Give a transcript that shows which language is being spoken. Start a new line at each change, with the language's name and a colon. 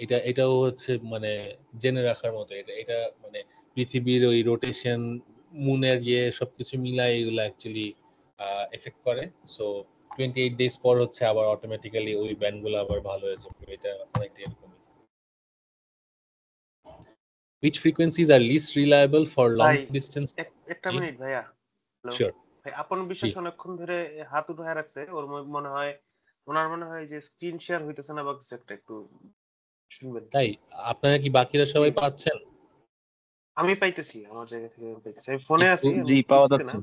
Bangla: এটাও হচ্ছে মানে জেনে রাখার মতো। এটা মানে পৃথিবীর ওই রোটেশন, মুনের ইয়ে সবকিছু মিলাই এগুলো অ্যাকচুয়ালি এফেক্ট করে। সো 28 ডেজ পর হচ্ছে আবার অটোমেটিক্যালি ওই ব্যান্ডগুলো আবার ভালো হয়ে যাবে। এটা অনেকটা এরকম।
English: Which frequencies are least reliable for long distance?
Bangla: একটা মিনিট ভাইয়া।
English: Sure.
Bangla: ভাই আপন বিশ্বাস অনেকক্ষণ ধরে হাত উঠায় রাখছে, ওর ওনার মনে হয় যে স্ক্রিন শেয়ার হইতেছে না বা কিছু একটা, একটু শুনবেন। তাই আপনারা কি বাকিরা সবাই পাচ্ছেন? আমি পাইতেছি, আমার জায়গা থেকে পাইতেছি। আমি ফোনে আছি, জি পাওয়া যাচ্ছে